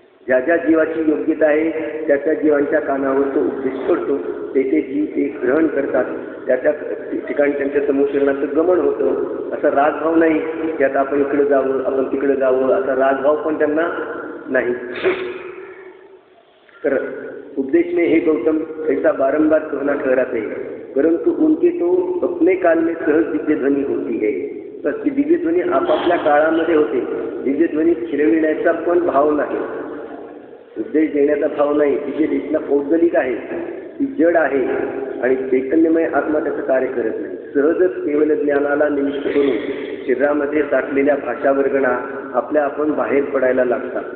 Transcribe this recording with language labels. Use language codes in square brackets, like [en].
[mr] ज्या ज्या जीवाची योग्यता आहे त्या त्या जीवांच्या कानावर तो उपदेश पडतो. ते जीव ते ग्रहण करतात. त्या त्या ठिकाणी त्यांच्या समुशरणाचं गमन होतं. असा रागभाव नाही की आता आपण इकडे जावं, आपण तिकडे जावं, असा रागभाव पण त्यांना नाही. [hi] तर उपदेश में हे गौतम ऐसा बारंबार कहना ठहराते हैं, परंतु उनके तो अपने काल में सहज दिव्यध्वनी होती है. [mr] तर ती दिव्यध्वनी आपापल्या काळामध्ये होते. दिव्यध्वनी फिरविण्याचा पण भाव नाही, उपदेश देण्याचा भाव नाही. ती जी देशला पौद्गलिक आहे ती जड आहे आणि चैतन्यमय आत्मा त्याचं कार्य करत नाही. सहजच केवल ज्ञानाला निमित्त करून शरीरामध्ये साठलेल्या भाषावर्गणा आपल्या आपण बाहेर पडायला लागतात.